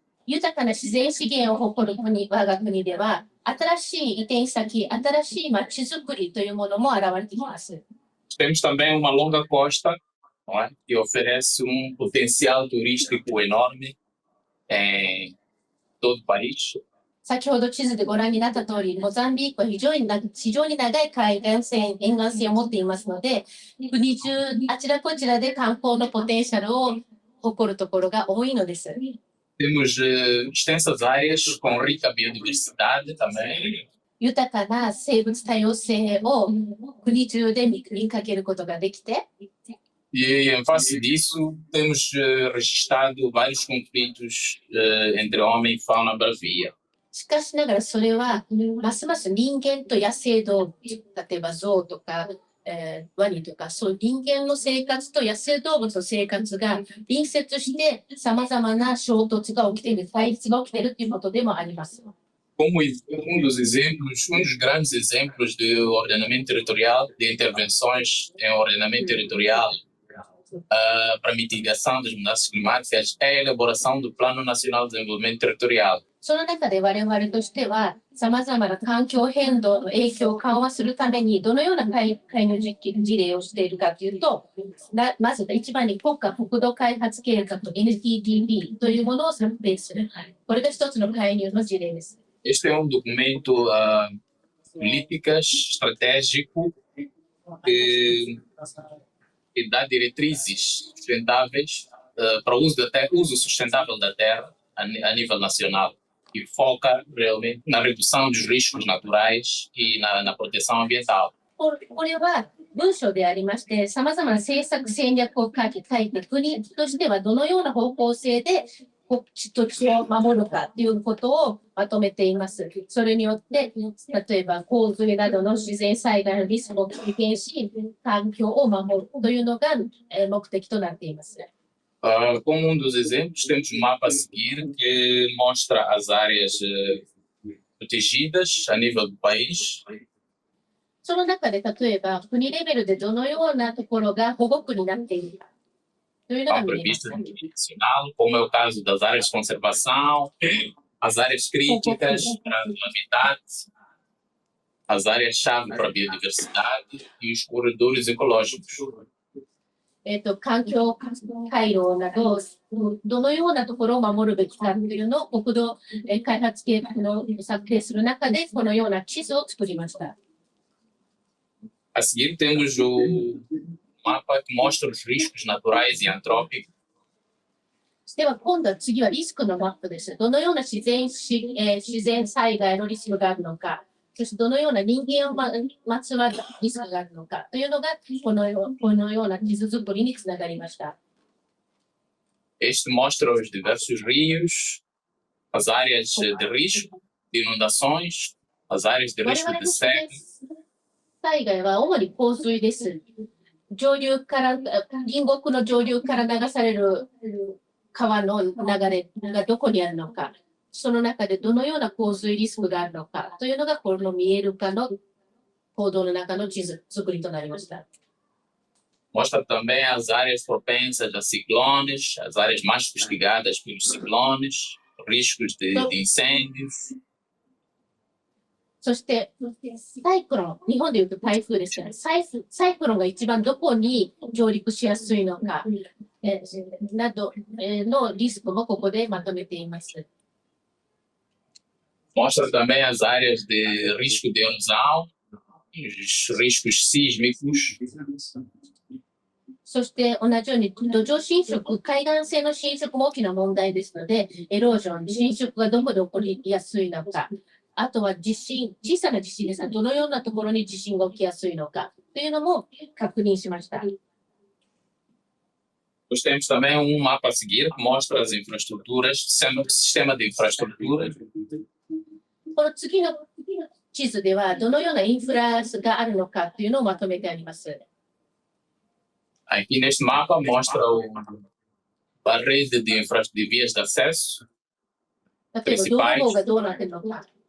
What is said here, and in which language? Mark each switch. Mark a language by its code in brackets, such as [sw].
[ja] 豊かな自然資源を誇る我が国では、新しい移転先、新しい街づくりというものも現れてきます。 [pt] Temos também uma longa costa, não é? Que oferece potencial turístico enorme em todo o país. [ja] 先ほど地図でご覧になった通り、モザンビークは非常に長い海岸線、沿岸線を持っていますので、国中あちらこちらで観光のポテンシャルを誇るところが多いのです。 [pt] Temos extensas áreas com rica biodiversidade também. [ja] 豊かな生物多様性を国中で見かけることができて、 [pt] E em face disso, temos registrado vários conflitos entre homem e fauna bravia. [ja] しかしながらそれはますます人間と野生動物、例えば象とか、ワニとか、そういう人間の生活と野生動物の生活が隣接して様々な衝突が起きている、対立が起きているということでもあります。 [pt] Como dos grandes exemplos de ordenamento territorial, de intervenções em ordenamento territorial para mitigação das mudanças climáticas, é a elaboração do Plano Nacional de Desenvolvimento Territorial. [ja] その中で我々としては、様々な環境変動の影響を緩和するために、どのような介入事例をしているかというと、まず一番に国家国土開発計画 NTDB というものを策定する。これが一つの介入の事例です。 [pt] Este é documento políticas estratégico que dá diretrizes sustentáveis para o uso sustentável da terra a nível nacional e foca realmente na redução dos riscos naturais e na proteção ambiental. [ja] これは文書でありまして、様々な政策戦略を書いて、国としてはどのような方向性で土地を守るかということをまとめています。それによって、例えば洪水などの自然災害のリスクを軽減し、環境を守るというのが目的となっています。 [pt] Como dos exemplos, temos mapa a seguir que mostra as áreas protegidas a nível do país. [ja] その中で例えば国レベルでどのようなところが保護区になっているかというのが [pt] Estão [ja] 見えます [pt] previstas no nível nacional, como é o caso das áreas de conservação, as áreas críticas para o habitat, as áreas-chave para a biodiversidade e os corredores ecológicos. [ja] 環境回廊など、どのようなところを守るべきかというのを国土開発計画の策定する中で、このような地図を作りました。 [pt] A seguir, temos o mapa que mostra os riscos naturais e antrópicos. [ja] では今度は次はリスクのマップです。どのような自然災害のリスクがあるのか、そしてどのような人間をまつわるリスクがあるのかというのがこのような地図作りにつながりました。 [pt] Este mostra os diversos rios, as áreas de risco de inundações, as áreas de [ja] 我 [pt] risco [ja] 々の自然 [pt] seca, [ja] 災害は主に洪水です。上流から隣国の上流から流される川の流れがどこにあるのか、その中でどのような洪水リスクがあるのかというのがこの見える化の行動の中の地図作りとなりました。 [pt] mostra também as áreas propensas a ciclones, as áreas mais castigadas pelos ciclones, riscos de incêndios. [ja] そしてサイクロン、日本でいうと台風ですから、サイクロンが一番どこに上陸しやすいのか、などのリスクもここでまとめています。 [pt] Mostra também as áreas de risco de erosão, os riscos sísmicos. [ja] そして同じように土壌浸食、海岸性の浸食も大きな問題ですので、エロージョン、浸食がどこで起こりやすいのか、あとは地震、小さな地震ですが、どのようなところに地震が起きやすいのかというのも確認しました。 [pt] Nós temos também mapa a seguir que mostra as infraestruturas, sistema de infraestrutura. [ja] この次の地図では、どのようなインフラがあるのかというのをまとめてあります。 [pt] Aqui neste mapa mostra a rede de vias de acesso, [ja] 例えば、道路網がどうなっているのか、